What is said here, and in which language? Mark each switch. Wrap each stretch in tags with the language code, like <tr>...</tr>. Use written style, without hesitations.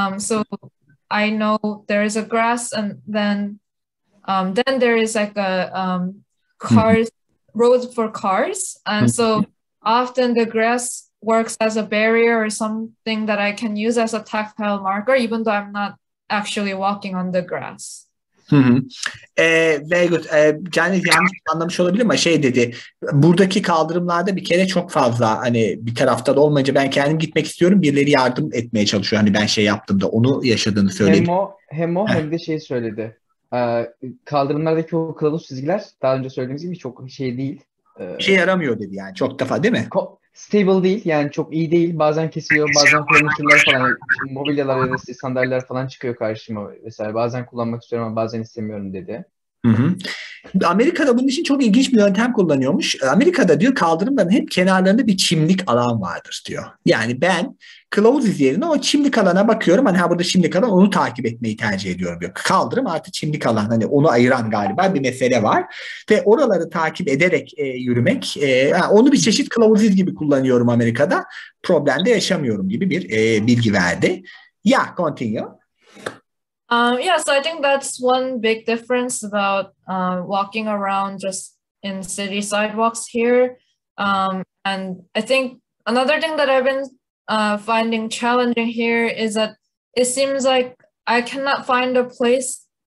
<en>So I know there is a grass, and then there is like a cars, roads for cars. And so often the grass works as a barrier or something that I can use as a tactile marker, even though I'm not actually walking on the grass. Very good.</en> <tr>Canlı yanlış anlamış olabilir ama şey dedi. Buradaki kaldırımlarda bir kere çok fazla hani bir tarafta da olmayınca ben kendim gitmek istiyorum. Birileri yardım etmeye çalışıyor. Hani ben şey yaptım da onu yaşadığını söyledi. Hem de şey söyledi. Kaldırımlardaki o kılavuz çizgiler daha önce söylediğimiz gibi çok şey değil. Şey yaramıyor dedi yani çok defa değil mi? Stable değil yani çok iyi değil. Bazen kesiliyor, bazen furniture falan, mobilyalar ya da sandalyeler falan çıkıyor karşıma vesaire. Bazen kullanmak istiyorum ama bazen istemiyorum dedi. Amerika'da bunun için çok ilginç bir yöntem kullanıyormuş. Amerika'da diyor kaldırımların hep kenarlarında bir çimlik alan vardır diyor. Yani ben kılavuz yerine o çimlik alana bakıyorum. Hani burada çimlik alan onu takip etmeyi tercih ediyorum diyor. Kaldırım artı çimlik alan hani onu ayıran galiba bir mesele var. Ve oraları takip ederek yürümek onu bir çeşit kılavuz gibi kullanıyorum Amerika'da. Problem de yaşamıyorum gibi bir bilgi verdi.</tr> <en>Yeah, continue. Yeah, so I think that's one big difference about walking around just in city sidewalks here. And I think another thing that I've been finding challenging here is that it seems like I cannot find a place</en>